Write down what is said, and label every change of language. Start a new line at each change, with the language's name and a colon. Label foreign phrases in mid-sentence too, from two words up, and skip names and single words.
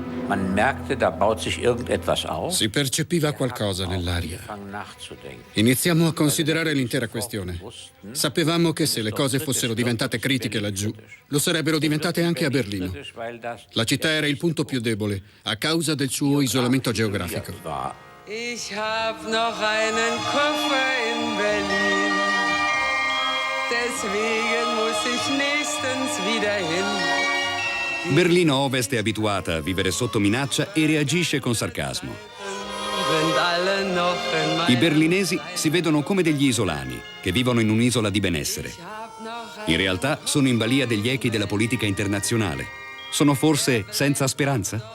Italian: Si percepiva qualcosa nell'aria. Iniziamo a considerare l'intera questione. Sapevamo che se le cose fossero diventate critiche laggiù, lo sarebbero diventate anche a Berlino. La città era il punto più debole, a causa del suo isolamento geografico.
German: Ich hab noch einen Koffer in Berlin, deswegen muss ich nächstens wieder hin.
Italian: Berlino Ovest è abituata a vivere sotto minaccia e reagisce con sarcasmo. I berlinesi si vedono come degli isolani che vivono in un'isola di benessere. In realtà sono in balia degli echi della politica internazionale. Sono forse senza speranza?